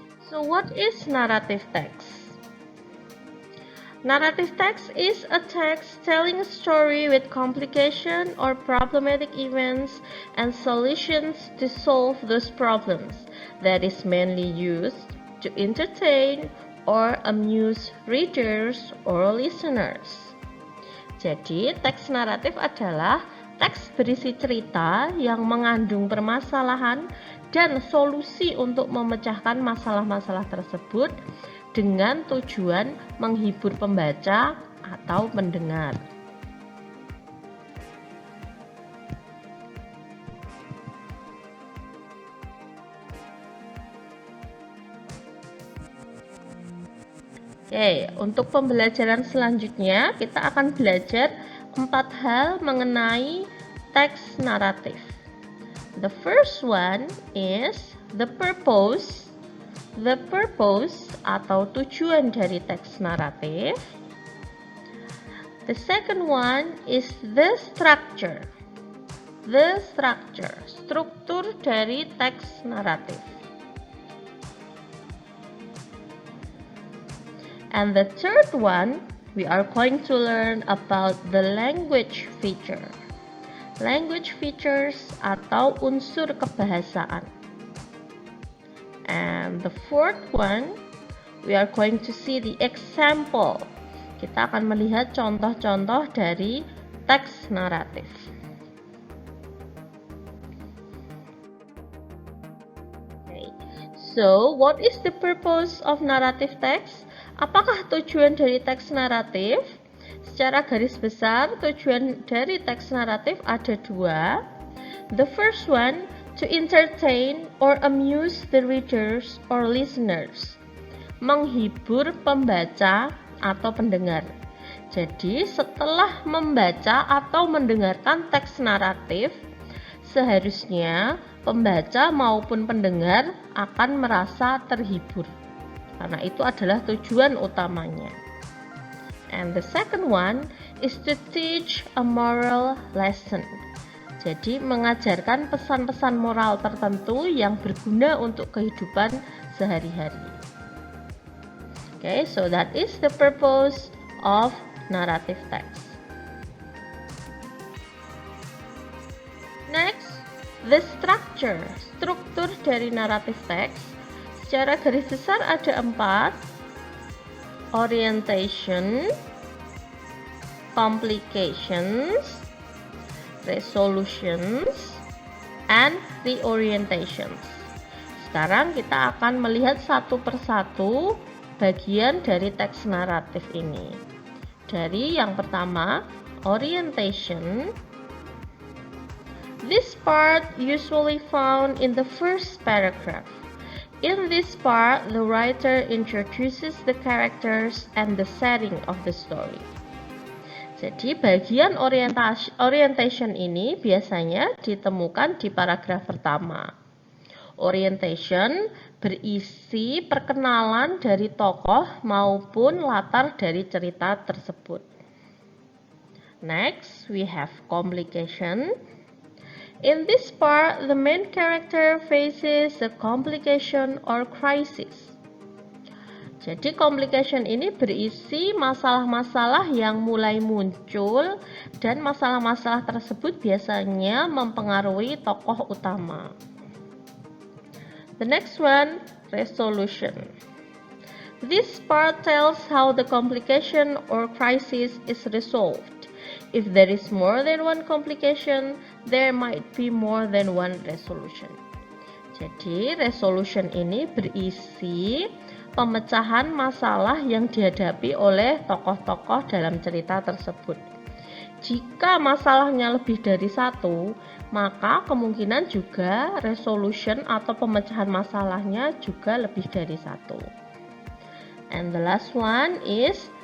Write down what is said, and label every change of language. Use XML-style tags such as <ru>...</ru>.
<en>So what is narrative text? Narrative text is a text telling a story with complication or problematic events and solutions to solve those problems that is mainly used to entertain or amuse readers or listeners.</en> <id>Jadi, teks naratif adalah teks berisi cerita yang mengandung permasalahan dan solusi untuk memecahkan masalah-masalah tersebut dengan tujuan menghibur pembaca atau pendengar. Oke, untuk pembelajaran selanjutnya kita akan belajar 4 hal mengenai teks naratif.</id> <en>The first one is the purpose. The purpose</en> <id>atau tujuan dari teks naratif.</id> <en>The second one is the structure. The structure,</en> <id>struktur dari teks naratif.</id> <en>And the third one, we are going to learn about the language feature. Language features</en> <id>atau unsur kebahasaan.</id> <en>And the fourth one, we are going to see the example.</en> <id>Kita akan melihat contoh-contoh dari teks naratif.</id> <en>Okay. So, what is the purpose of narrative text?</en> <id>Apakah tujuan dari teks naratif? Secara garis besar, tujuan dari teks naratif ada 2.</id> <en>The first one, to entertain or amuse the readers or listeners.</en> <id>Menghibur pembaca atau pendengar. Jadi, setelah membaca atau mendengarkan teks naratif, seharusnya pembaca maupun pendengar akan merasa terhibur. Karena itu adalah tujuan utamanya.</id> <en>And the second one is to teach a moral lesson.</en> <id>Jadi mengajarkan pesan-pesan moral tertentu yang berguna untuk kehidupan sehari-hari.</id> <en>Okay, so that is the purpose of narrative text. Next, the structure,</en> <id>struktur dari</id> <en>narrative text.</en> <id>Secara garis besar ada 4. Orientation, complications, resolutions, and reorientations. Sekarang kita akan melihat satu persatu bagian dari teks naratif ini. Dari yang pertama, orientation.</id> <en>This part usually found in the first paragraph. In this part, the writer introduces the characters and the setting of the story.</en> <id>Jadi bagian orientation ini biasanya ditemukan di paragraf pertama. Orientation berisi perkenalan dari tokoh maupun latar dari cerita tersebut.</id> <en>Next, we have complication. In this part, the main character faces a complication or crisis.</en> <id>Jadi complication ini berisi masalah-masalah yang mulai muncul dan masalah-masalah tersebut biasanya mempengaruhi tokoh utama.</id> <en>The next one, resolution. This part tells how the complication or crisis is resolved. If there is more than one complication, there might be more than one resolution.</en> <id>Jadi resolution ini berisi pemecahan masalah yang dihadapi oleh tokoh-tokoh dalam cerita tersebut. Jika masalahnya lebih dari 1, maka kemungkinan juga resolution atau pemecahan masalahnya juga lebih dari 1.</id> <en>And the last one is</en>